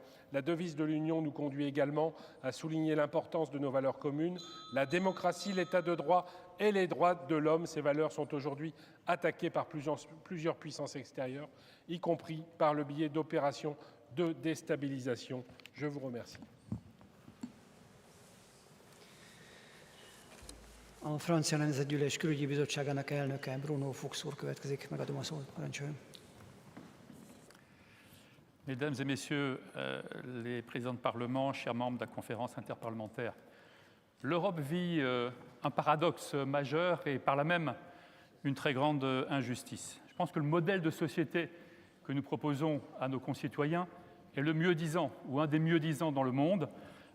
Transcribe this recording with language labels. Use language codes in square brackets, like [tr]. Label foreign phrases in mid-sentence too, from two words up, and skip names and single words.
[fr] La devise de l'Union nous conduit également à souligner l'importance de nos valeurs communes, la démocratie, l'état de droit et les droits de l'homme. Ces valeurs sont aujourd'hui attaquées par plusieurs puissances extérieures, y compris par le biais d'opérations de déstabilisation. Je vous remercie. [hu] A Francia Nemzetgyűlés Külügyi Bizottságának elnöke Bruno Fuchs úr következik. Megadom a szót, parancsoljon. [fr] Mesdames et Messieurs les présidents de Parlement, chers membres de la conférence interparlementaire, l'Europe vit un paradoxe majeur et par là même une très grande injustice. Je pense que le modèle de société que nous proposons à nos concitoyens est le mieux-disant ou un des mieux-disants dans le monde.